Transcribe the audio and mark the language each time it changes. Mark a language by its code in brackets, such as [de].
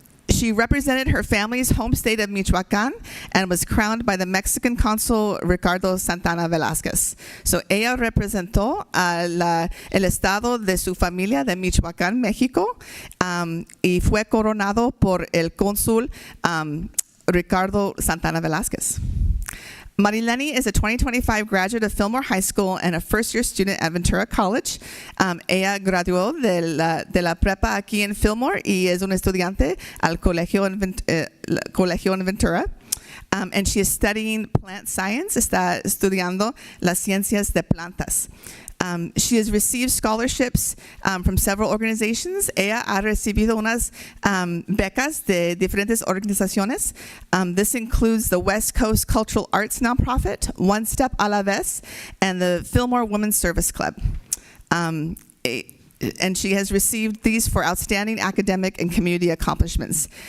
[en] She represented her family's home state of Michoacán and was crowned by the Mexican consul Ricardo Santana Velázquez. [es] So ella representó el estado de su familia de Michoacán, México, y fue coronado por el cónsul Ricardo Santana Velázquez. [en] Marileni is a 2025 graduate of Fillmore High School and a first-year student at Ventura College. [es] Ella graduó de la prepa aquí en Fillmore y es una estudiante al colegio en Ventura. [en] And she is studying plant science, [es] está estudiando las ciencias de plantas. [en] She has received scholarships from several organizations. [es] Ella ha recibido unas becas de diferentes organizaciones. [en] This includes the West Coast Cultural Arts Nonprofit, One Step a la Vez, and the Fillmore Women's Service Club. And she has received these for outstanding academic and community accomplishments.